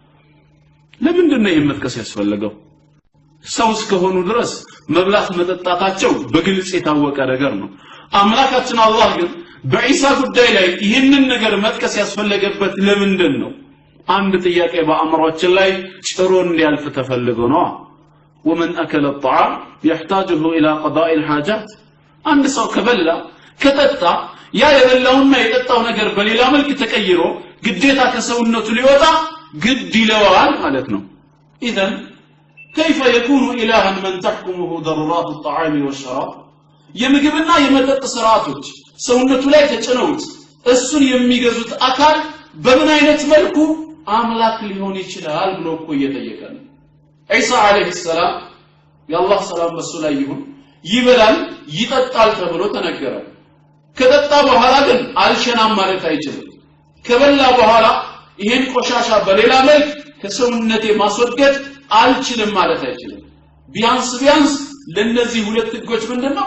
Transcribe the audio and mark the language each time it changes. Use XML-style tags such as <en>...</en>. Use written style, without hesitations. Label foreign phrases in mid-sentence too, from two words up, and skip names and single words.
<am>ለምንድነው የመጥቀስ ያስፈልገው ሰው እስከሆኑ ድረስ መብላት መጠጣታቸው በግልጽ የታወቀ ነገር ነው አምላካችን አላህ ግን በኢሳ ጉዳይ ላይ ይህንን ነገር መጥቀስ ያስፈለገበት ለምንድን ነው? አንድ ጥያቄ በአእምሮአችን ላይ ጭሮ እንዲያልፍ ተፈልጎ ነው።</am> <ar>ومن أكل الطعام يحتاجه إلى قضاء الحاجات</ar> <am>አንድ ሰው ከበላ ከጠጣ ያ የበላውና የጠጣው ነገር በሌላ መልክ ተቀይሮ ግዴታ ከሰውነቱ ሊወጣ ግድ ይለዋል ማለት ነው።</am> <ar>إذن كيف يكون إلها من تحكمه ضرورات الطعام</ar> <am>والشراب የምግብና የመጠጥ ስርዓቶች ሰውነቱ ላይ ተጭነውት እሱን የሚገዙት አካል በምን አይነት መልኩ አምላክ ሊሆን ይችላል ብሎ እኮ እየጠየቀ ነው። ኢሳ</am> <ar>عليه السلام</ar> <am>የአላህ ሰላም በሱ ላይ ይሁን ይበላል ይጠጣል ተብሎ ተነገረ። ከጠጣ በኋላ ግን አልሸናም ማለት አይችልም። ከበላ በኋላ ይሄን ቆሻሻ በሌላ መልክ ከሰውነቴ ማስወገድ አልችልም ማለት አይችልም። ቢያንስ ለነዚህ ሁለት ህጎች ምንድነው?</am>